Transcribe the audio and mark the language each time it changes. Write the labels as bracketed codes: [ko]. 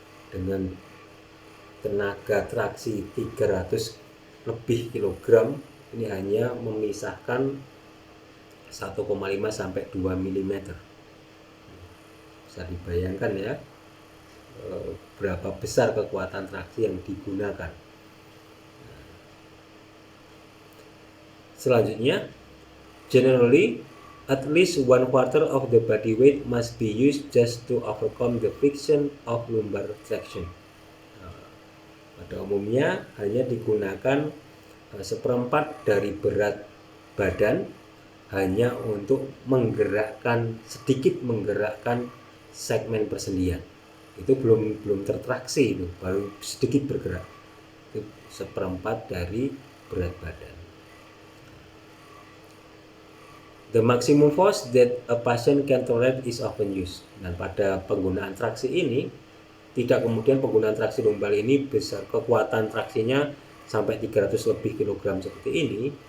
[id] Dengan tenaga traksi 300 lebih kilogram, ini hanya memisahkan 1,5 sampai 2 mm. Bisa dibayangkan ya berapa besar kekuatan traksi yang digunakan. Selanjutnya, [en] generally at least 1/4 of the body weight must be used just to overcome the friction of lumbar traction. [id] Pada umumnya hanya digunakan seperempat dari berat badan hanya untuk sedikit menggerakkan segmen persendian. Itu belum tertraksi, itu baru sedikit bergerak. Itu seperempat dari berat badan. [en] The maximum force that a patient can tolerate is often used. [id] Dan pada penggunaan traksi ini, tidak kemudian penggunaan traksi lumbal ini besar, kekuatan traksinya sampai 300 lebih kilogram seperti ini.